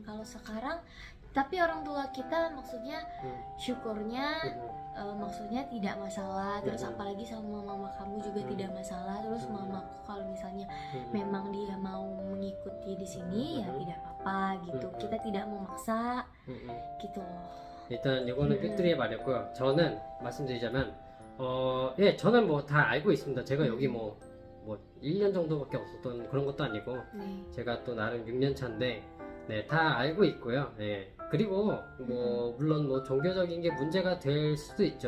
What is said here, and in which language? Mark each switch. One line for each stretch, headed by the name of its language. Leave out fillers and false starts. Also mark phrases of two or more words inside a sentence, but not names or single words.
Indonesian: Kalau sekarang tapi orang tua kita maksudnya syukurnya maksudnya tidak masalah, terus apalagi sama mama kamu juga tidak masalah, terus mamaku kalau misalnya memang dia mau mengikuti di sini ya tidak apa-apa gitu, kita tidak memaksa gitu loh.
Korean: 일단 이거는 삐뚤이의 말이었고요. 저는 말씀드리자면 예, 저는 뭐 다 알고 있습니다. 제가 여기 뭐 1년 정도밖에 없었던 그런 것도 아니고 제가 또 나름 6년 차인데 네, 다 알고 있고요. 예. 그리고 뭐 물론 뭐 종교적인 게 문제가 될 수도 있죠.